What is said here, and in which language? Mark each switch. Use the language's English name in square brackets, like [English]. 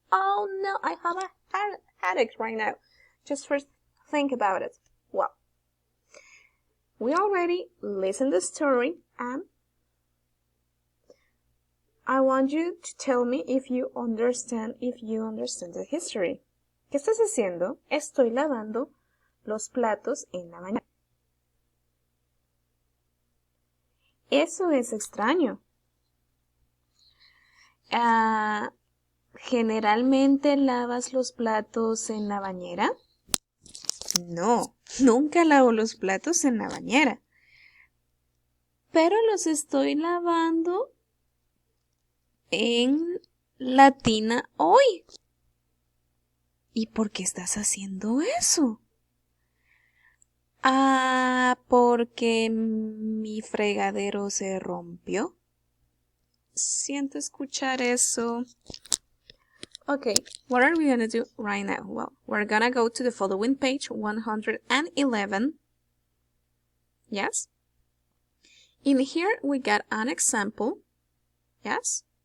[English] Oh no, I have a headache right now. Just first think about it. Well, we already listened the story, and I want you to tell me if you understand the history. [Spanish] ¿Qué estás haciendo? Estoy lavando los platos en la bañera. Eso es extraño. ¿Generalmente lavas los platos en la bañera? No, nunca lavo los platos en la bañera. Pero los estoy lavando en la tina hoy. ¿Y por qué estás haciendo eso? Ah, porque mi fregadero se rompió. siento escuchar eso. [English] Okay, what are we gonna do right now? Well, we're gonna go to the following page, 111. Yes? In here, we got an example. Yes?